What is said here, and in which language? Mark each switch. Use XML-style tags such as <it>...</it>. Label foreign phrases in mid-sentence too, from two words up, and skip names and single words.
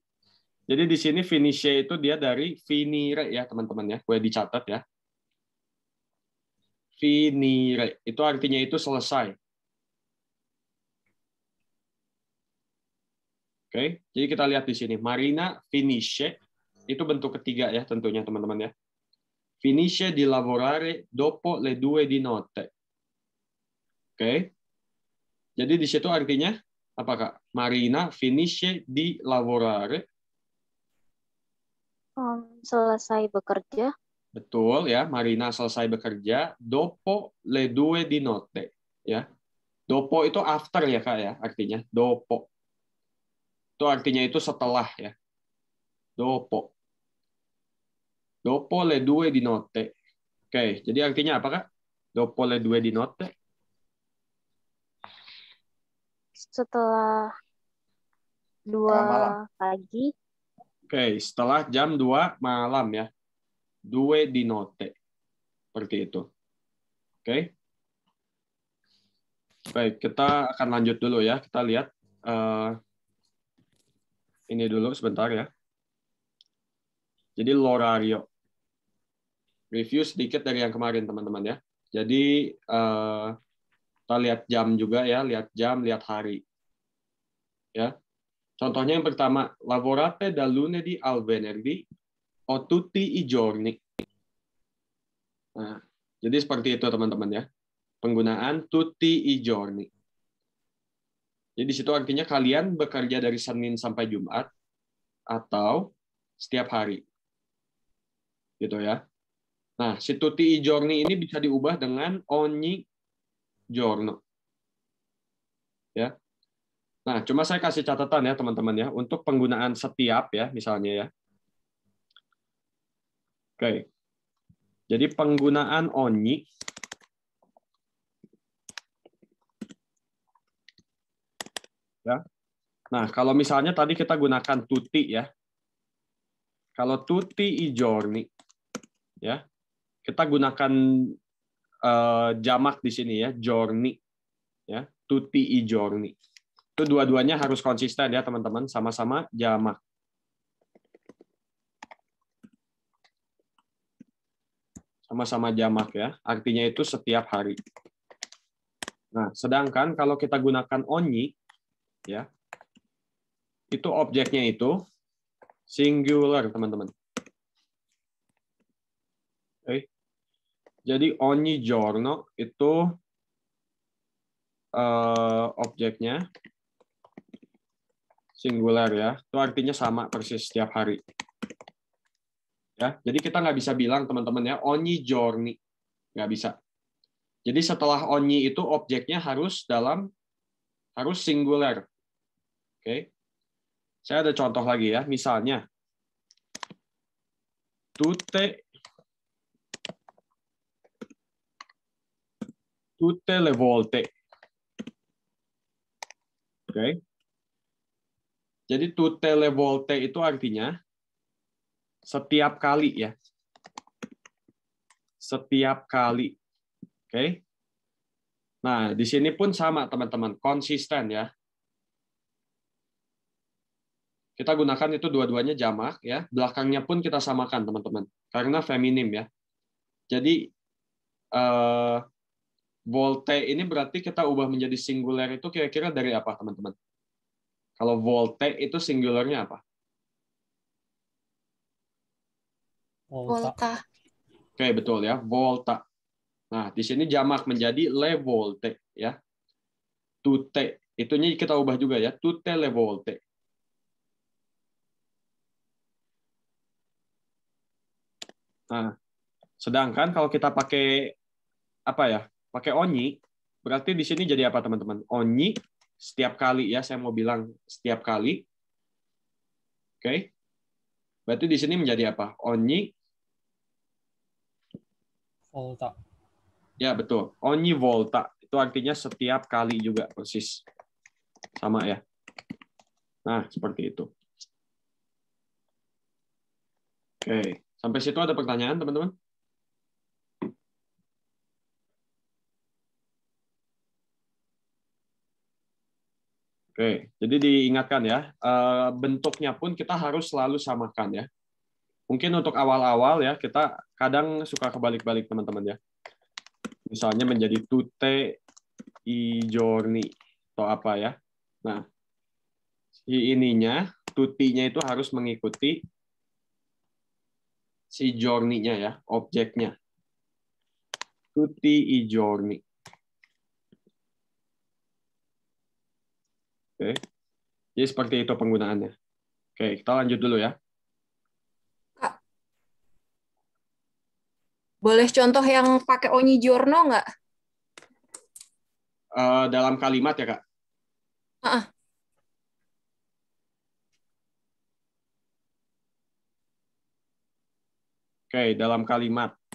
<id>Jadi di sini finisce itu dia dari finire ya, teman-teman ya. Boleh dicatat ya. Finire. Itu artinya itu selesai. Oke. Jadi kita lihat di sini. Marina finisce. Itu bentuk ketiga ya tentunya, teman-teman ya.</id> <it>Finisce di lavorare dopo le 2 di notte.</it> <id>Oke. Jadi di situ artinya apa, Kak?</id> <it>Marina finisce di lavorare.</it> <id>Selesai bekerja. Betul ya, Marina selesai bekerja</id> <it>dopo le 2 di notte</it> <id>ya. Dopo itu after ya, Kak ya, artinya dopo. Itu artinya itu setelah ya.</id> <it>Dopo. Dopo le 2 di notte.</it> <id>Oke, jadi artinya apa, Kak?</id> <it>Dopo le 2 di notte.</it> <id>Setelah 2 pagi. Oke, setelah jam 2 malam ya.</id> <it>2 di notte.</it> <id>Seperti itu. Oke. Baik, kita akan lanjut dulu ya. Kita lihat ini dulu sebentar ya. Jadi l'orario. Review sedikit dari yang kemarin, teman-teman ya. Jadi kita lihat jam juga ya, lihat jam, lihat hari. Ya. Contohnya yang pertama,</id> <it>lavorate da lunedì al venerdì o tutti i giorni.</it> <id>Nah, jadi seperti itu teman-teman ya. Penggunaan</id> <it>tutti i giorni.</it> <id>Jadi di situ artinya kalian bekerja dari Senin sampai Jumat atau setiap hari. Gitu ya. Nah, si</id> <it>tutti i giorni</it> <id>ini bisa diubah dengan</id> <it>ogni giorno.</it> <id>Ya. Nah, cuma saya kasih catatan ya teman-teman ya untuk penggunaan setiap ya misalnya ya. Oke. Jadi penggunaan ogni ya. Nah, kalau misalnya tadi kita gunakan tutti ya. Kalau</id> <it>tutti i giorni</it> <id>ya. kita gunakan jamak di sini ya, giorni.</id> <it>Ya, tutti I giorni.</it> <id>Itu dua-duanya harus konsisten ya teman-teman, sama-sama jamak. Sama-sama jamak ya, artinya itu setiap hari. Nah, sedangkan kalau kita gunakan ogni, ya, itu objeknya itu singular teman-teman. Oke. Jadi</id> <it>ogni giorno</it> <id>itu objeknya singular ya, itu artinya sama persis setiap hari. Ya, jadi kita nggak bisa bilang teman-teman ya</id> <it>ogni giorni,</it> <id>nggak bisa. Jadi setelah ogni itu objeknya harus singular. Oke, saya ada contoh lagi ya, misalnya</id> <it>tutte le volte.</it> <id>Oke, jadi</id> <it>tutte le volte</it> <id>itu artinya setiap kali ya. Setiap kali. Oke. Nah, di sini pun sama teman-teman, konsisten ya. Kita gunakan itu dua-duanya jamak ya. Belakangnya pun kita samakan teman-teman, karena feminim ya. Jadi volte ini berarti kita ubah menjadi singular itu kira-kira dari apa teman-teman? Kalau volte itu singularnya apa? Volta. Oke, betul ya, volta. Nah, di sini jamak menjadi</id> <it>le volte</it> <id>ya. Tutte, itunya kita ubah juga ya,</id> <it>tutte le volte.</it> <id>Nah, sedangkan kalau kita pakai apa ya? Pakai ogni, berarti di sini jadi apa teman-teman? Ogni setiap kali ya, saya mau bilang setiap kali. Oke. Berarti di sini menjadi apa? Ogni volta. Ya, betul.</id> <it>Ogni volta.</it> <id>Itu artinya setiap kali juga, persis. Sama ya. Nah, seperti itu. Oke. Sampai situ ada pertanyaan, teman-teman? Oke. Jadi diingatkan ya, bentuknya pun kita harus selalu samakan ya. Mungkin untuk awal-awal ya, kita kadang suka kebalik-balik, teman-teman ya. Misalnya menjadi</id> <it>tutte I giorni</it> <id>atau apa ya. Nah, si ininya, tutinya itu harus mengikuti si giorni-nya ya, objeknya.</id> <it>Tutti I giorni.</it> <id>Oke. Jadi seperti itu penggunaannya. Oke, kita lanjut dulu ya. Kak, boleh contoh yang pakai</id> <it>ogni giorno</it> <id>nggak? Dalam kalimat ya, Kak? Oke, dalam kalimat.</id>